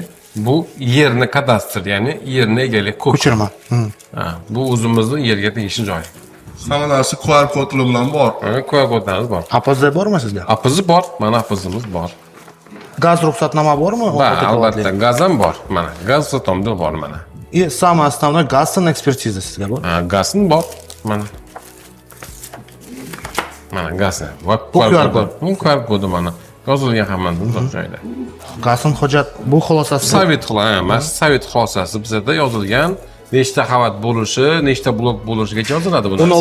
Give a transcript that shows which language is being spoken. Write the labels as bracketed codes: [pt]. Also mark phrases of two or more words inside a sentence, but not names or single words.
[uz] Bu yerni kadastr, ya'ni yerni egalik ko'chirma. Bu o'zimizning yerga tegishli joy. Hamma narsa QR kodlar bilan bor. QR kodlarimiz bor. APZ bormi sizda? APZ bor, mana APZimiz bor. Gaz ruxsatnoma bormi? Albatta, gaz ham bor. Mana gaz ruxsatomda bor mana. [ru] И самое основное, [uz] gazning ekspertiza sizga bor. Gazning bor. Mana. Mana gazni. Bu QR kod. Bu QR kodi mana. Yozilgan hammasining joyida. Gazning hujjat bu xulosasi. Sovet xulosasi bizda yozilgan. Nechta qavat bo'lishi, nechta blok bo'lishigacha yoziladi bu narsa.